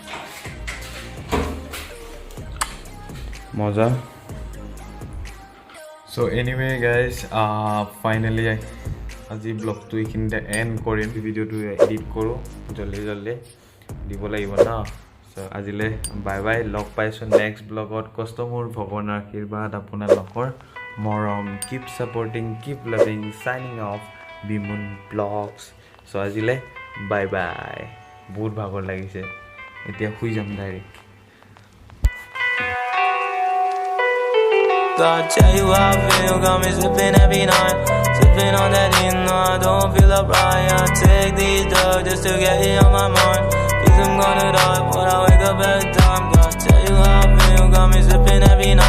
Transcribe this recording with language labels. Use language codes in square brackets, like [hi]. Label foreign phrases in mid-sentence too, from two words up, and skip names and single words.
[as] মজা [en] So anyway guys, finally [as] আজি ব্লগটো এইখিনিতে এণ্ড কৰিম ভিডিঅ'টো এডিট কৰোঁ জলদি দিব লাগিব না সো আজিলে বাই বাই লগ পাইছোঁ নেক্সট ব্লগত কষ্টমৰ ভগৱানৰ আশীৰ্বাদ আপোনালোকৰ মৰম [en] keep supporting keep loving signing off Bimun vlogs [as] সো আজিলে বাই বাই বহুত ভাগৰ লাগিছে এতিয়া শুই যাম ডাইৰেক্ট [en] Gotta tell you how I feel, got me sipping every night. Sipping on that in, no, I don't feel upright. I take these drugs just to get it on my mind. Think I'm gonna die, but I wake up every time. Gotta tell you how I feel, got me sipping every night.